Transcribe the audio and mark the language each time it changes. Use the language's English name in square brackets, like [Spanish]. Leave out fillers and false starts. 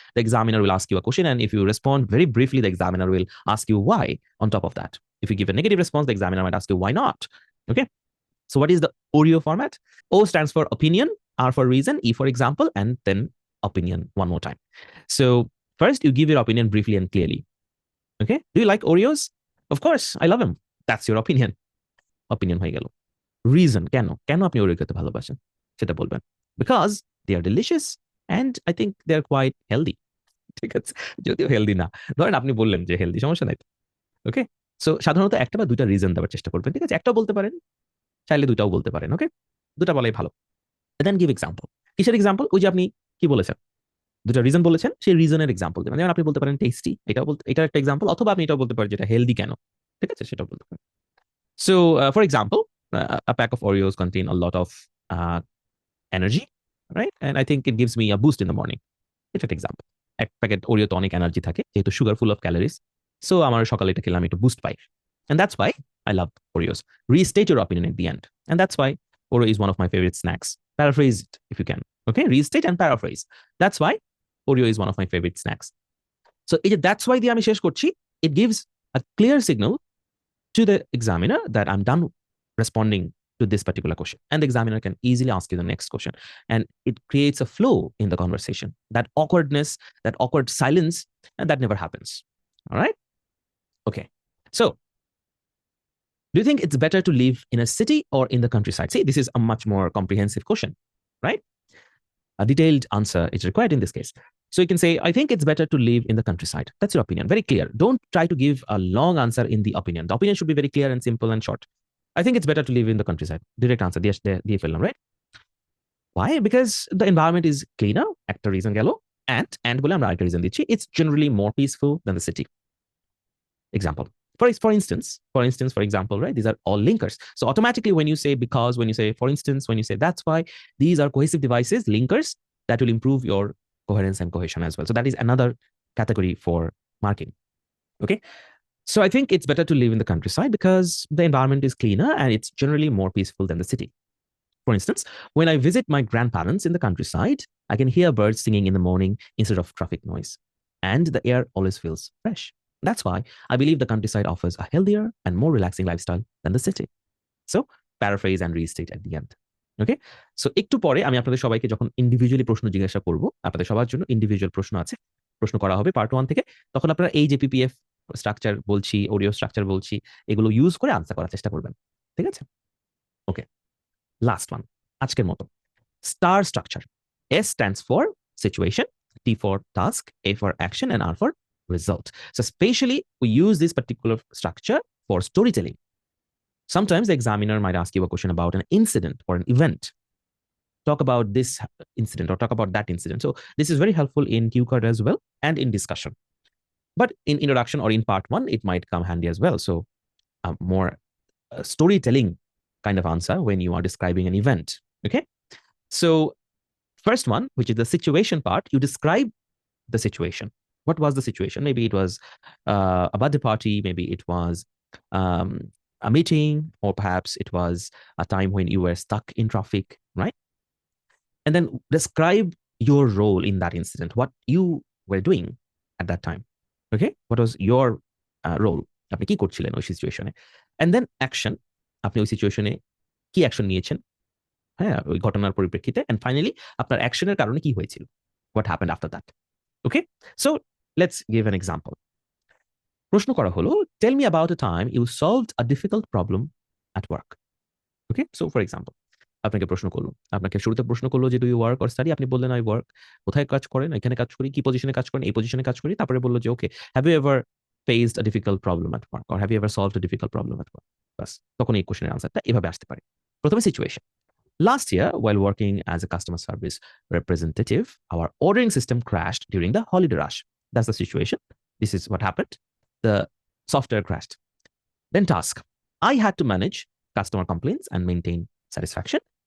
[English] The examiner will ask you a question, and if you respond very briefly, the examiner will ask you why on top of that. If you give a negative response, the examiner might ask you why not. Okay. So what is the Oreo format? O stands for opinion, R for reason, E for example, and then opinion one more time. So first, you give your opinion briefly and clearly. Okay. Do you like Oreos? Of course, I love them. That's your opinion. [Bangla] Opinion হয়ে গেল। Reason, কেন আপনি Oreo খেতে ভালোবাসেন সেটা বলবেন। [English] Because they are delicious and I think they are quite healthy। [Bangla] ঠিক আছে, যদিও হেলদি না, ধরেন আপনি বললেন যে হেলদি, সমস্যা নাই। ওকে, সো সাধারণত একটা বা দুইটা রিজন দেওয়ার চেষ্টা করবেন। ঠিক আছে, একটাও বলতে পারেন, চাইলে দুইটাও বলতে পারেন। ওকে, দুটা বলাই ভালো। Then give example. কিসের এক্সাম্পল? ওই যে আপনি কি বলেছেন, দুটা রিজন বলেছেন, সেই রিজনের এক্সাম্পল দেবেন। যেমন আপনি বলতে পারেন টেস্টি, এটার একটা এক্সাম্পল, অথবা আপনি এটাও বলতে পারেন যেটা হেলদি কেন। ঠিক আছে, সেটাও বলতে পারেন। [English] So, for example, a pack of Oreos contain a lot of energy, right? And I think it gives me a boost in the morning. It's an example. [Bangla] এক প্যাকেট ওরিও তো অনেক এনার্জি থাকে, যেহেতু sugar full of calories. So আমার সকালে এটা খেলে আমি একটু boost pi. [English] And that's why I love Oreos. Restate your opinion at the end. And that's why Oreo is one of my favorite snacks. Paraphrase it if you can. Okay, restate and paraphrase. That's why Oreo is one of my favorite snacks. So that's why [Bangla] দিয়ে আমি শেষ করছি. [English] It gives a clear signal to the examiner that I'm done responding to this particular question. And the examiner can easily ask you the next question. And it creates a flow in the conversation. That awkwardness, that awkward silence, and that never happens. All right? Okay. So, do you think it's better to live in a city or in the countryside? See, this is a much more comprehensive question, right? A detailed answer is required in this case. So you can say, I think it's better to live in the countryside. That's your opinion. Very clear. Don't try to give a long answer in the opinion. The opinion should be very clear and simple and short. I think it's better to live in the countryside. Direct answer. [Bangla] দিয়ে ফেললাম, right? [English] Why? Because the environment is cleaner. [Bangla] একটা reason গেল. And বলে আমরা আরেকটা reason দিচ্ছি. [English] It's generally more peaceful than the city. Example. For example, right? These are all linkers. So automatically when you say because, when you say for instance, when you say that's why, these are cohesive devices, linkers that will improve your coherence and cohesion as well. So that is another category for marking. Okay. So I think it's better to live in the countryside because the environment is cleaner and it's generally more peaceful than the city. For instance, when I visit my grandparents in the countryside, I can hear birds singing in the morning instead of traffic noise. And the air always feels fresh. That's why I believe the countryside offers a healthier and more relaxing lifestyle than the city. So paraphrase and restate at the end. [Bangla] Okay, so একটু পরে আমি আপনাদের সবাইকে যখন individually প্রশ্ন জিজ্ঞাসা করব, আপনাদের সবার জন্য ইন্ডিভিজুয়াল প্রশ্ন আছে, প্রশ্ন করা হবে পার্ট 1 থেকে, তখন আপনারা এই যে পিপিএফ স্ট্রাকচার বলছি, ওরিও স্ট্রাকচার বলছি, এগুলো ইউজ করে আনসার করার চেষ্টা করবেন। ঠিক আছে, ওকে। লাস্ট ওয়ান আজকের মতো, star structure. [English] S stands for situation, T for task, A for action, and R for result. So spatially, we use this particular structure for storytelling. Sometimes the examiner might ask you a question about an incident or an event. Talk about this incident or talk about that incident. So this is very helpful in cue card as well and in discussion. But in introduction or in part 1, it might come handy as well. So more storytelling kind of answer when you are describing an event. Okay. So first one, which is the situation part, you describe the situation. What was the situation? Maybe it was a birthday party. Maybe it was a meeting, or perhaps it was a time when you were stuck in traffic, right? And then describe your role in that incident, what you were doing at that time. Okay, what was your role? [Bangla] আপনি কি করছিলেন ওই সিচুয়েশনে? And then action, আপনি ওই সিচুয়েশনে কি action নিয়েছেন, হ্যাঁ, ওই ঘটনার পরিপ্রেক্ষিতে। And finally, আপনার অ্যাকশনের কারণে কি হয়েছিল, [English] what happened after that. Okay, so let's give an example. [Bangla] প্রশ্ন করা হলো, [English] tell me about a time you solved a difficult problem at work. [Bangla] Okay, so for example, আপনাকে প্রশ্ন করলো, আপনাকে শুরুতে প্রশ্ন করলো যে [English] do you work or study, [Bangla] আপনি বললেন আই ওয়ার্ক। কোথায় কাজ করেন? এখানে কাজ করি। কি পজিশনে কাজ করেন? এই পজিশনে কাজ করি। তারপরে বললো যে ওকে, [English] have you ever faced a difficult problem at work [Bangla] or have you ever solved a difficult problem at work. বাস, তখন এই কোশ্চেনের আনসারটা এভাবে আসতে পারে। প্রথমে situation. [English] Last year, while working as a customer service representative, our ordering system crashed during the holiday rush. That's the situation. This is what happened. The software crashed. Then task. I had to manage customer complaints and maintain satisfaction.